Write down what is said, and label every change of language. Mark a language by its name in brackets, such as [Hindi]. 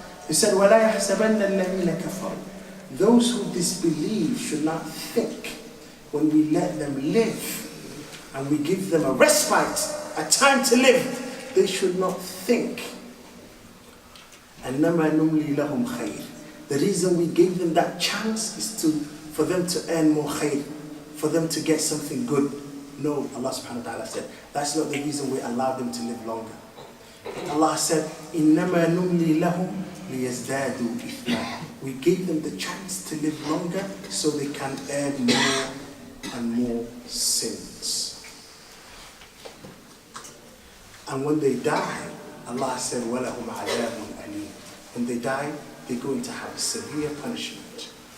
[English] He said, [Arabic] وَلَا يَحْسَبَنَّ الَّذِينَ كَفَرُوا. [English] Those who disbelieve should not think when we let them live and we give them a respite, a time to live, they should not think. [Arabic] أَنَّمَا نُمْلِي لَهُمْ خَيْرٌ. [English] The reason we gave them that chance is for them to earn more khayr, for them to get something good. No, Allah subhanahu wa ta'ala said, that's not the reason we allowed them to live longer. Allah said, [Arabic] إِنَّمَا نُمْلِي لَهُمْ لِيَزْدَادُوا إِثْمًا. [English] We gave them the chance to live longer so they can earn more and more sins. And when they die, Allah said, [Arabic] وَلَهُمْ عَذَابٌ أَلِيمٌ. [English] When they die, they're going to have a severe punishment.